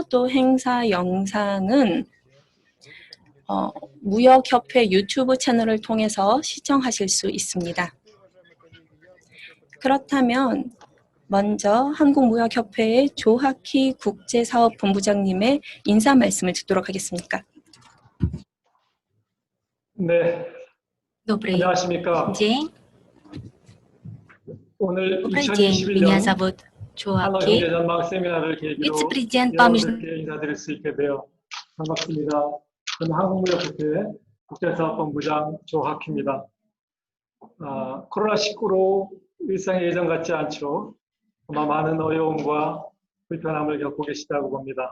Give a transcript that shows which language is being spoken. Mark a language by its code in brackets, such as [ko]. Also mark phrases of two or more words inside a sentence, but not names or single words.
[ko] 또 행사 영상은 무역협회 유튜브 채널을 통해서 시청하실 수 있습니다. 그렇다면 먼저 한국무역협회의 조하키 국제사업본부장님의 인사 말씀을 듣도록 하겠습니다. 네, [ru] Добрый [ko] 안녕하십니까. [ru] день. [ko] 오늘 [ru] Добрый день. Меня [ko] 2021년 [ru] зовут [ko] 한러 [ru] Чуаки, [ko] 경제전망 세미나를 계기로 [ru] вице-президент по [ko] 여러분들께 인사드릴 수 있게 되어 반갑습니다. 저는 한국무역협회 국제사업본부장 조학희입니다. 코로나19로 일상이 예전 같지 않죠. 아마 많은 어려움과 불편함을 겪고 계시다고 봅니다.